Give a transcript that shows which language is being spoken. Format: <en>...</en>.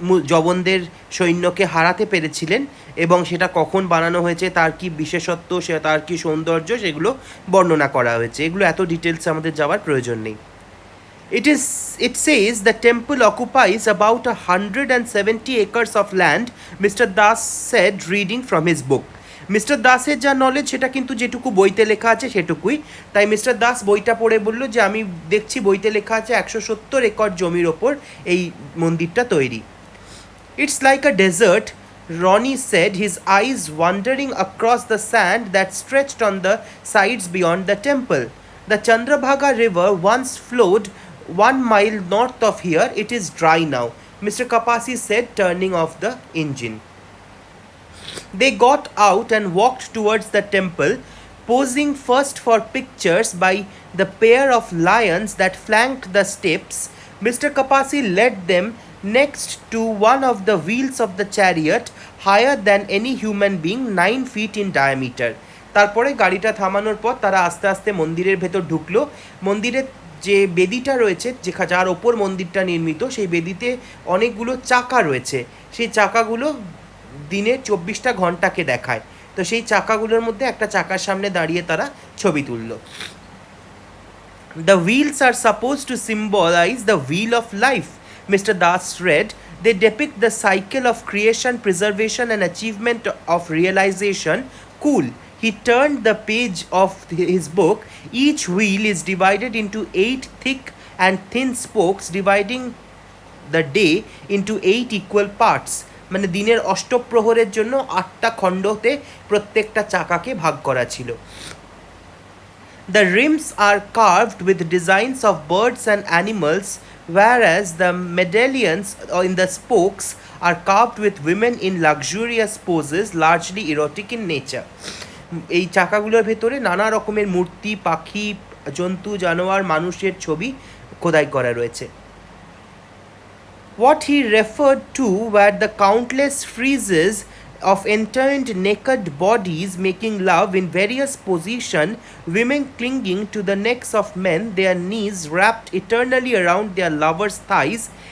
<bn>জবনদের সৈন্যকে হারাতে পেরেছিলেন, এবং সেটা কখন বানানো হয়েছে, তার কি বিশেষত্ব, সে তার কি সৌন্দর্য, সেগুলো বর্ণনা করা হয়েছে। এগুলো এত ডিটেলসে আমাদের যাওয়ার প্রয়োজন নেই।</bn> <en>It says the temple occupies about 170 acres of land, Mr. Das said, reading from his book.</en> <bn>Mister দাসের যা নলেজ সেটা কিন্তু যেটুকু বইতে লেখা আছে সেটুকুই। তাই মিস্টার দাস বইটা পড়ে বলল যে আমি দেখছি বইতে লেখা আছে 170 একর জমির ওপর এই মন্দিরটা তৈরি।</bn> <en>It's like a desert, Ronnie said, his eyes wandering across the sand that stretched on the sides beyond the temple. The Chandrabhaga River once flowed 1 mile north of here. It is dry now, Mr. Kapasi said, turning off the engine. They got out and walked towards the temple, posing first for pictures by the pair of lions that flanked the steps. Mr. Kapasi led them next to one of the wheels of the chariot, higher than any human being, 9 feet in diameter.</en> <bn>তারপরে গাড়িটা থামানোর পর তারা আস্তে আস্তে মন্দিরের ভেতর ঢুকলো। মন্দিরের যে বেদিটা রয়েছে, যার ওপর মন্দিরটা নির্মিত, সেই বেদিতে অনেকগুলো চাকা রয়েছে। সেই চাকাগুলো দিনে 24টা ঘন্টাকে দেখায়। তো সেই চাকাগুলোর মধ্যে একটা চাকার সামনে দাঁড়িয়ে তারা ছবি তুলল।</bn> <en>The wheels are supposed to symbolize the wheel of life, Mr. Das read. They depict the cycle of creation, preservation, and achievement of realization. Cool. He turned the page of his book. Each wheel is divided into 8 thick and thin spokes, dividing the day into 8 equal parts.</en> <bn>মানে দিনের অষ্টপ্রহরের জন্য 8টা খণ্ডতে প্রত্যেকটা চাকাকে ভাগ করা ছিল।</bn> <en>The rims are carved with designs of birds and animals, whereas the medallions in the spokes are carved with women in luxurious poses, largely erotic in nature.</en> <bn>এই চাকাগুলোর ভেতরে নানা রকমের মূর্তি, পাখি, জন্তু, জানোয়ার, মানুষের ছবি খোদাই করা রয়েছে।</bn> <en>What he referred to were the countless friezes of entombed naked bodies making love in various positions, women clinging to the necks of men, their knees wrapped eternally around their lovers' thighs.</en>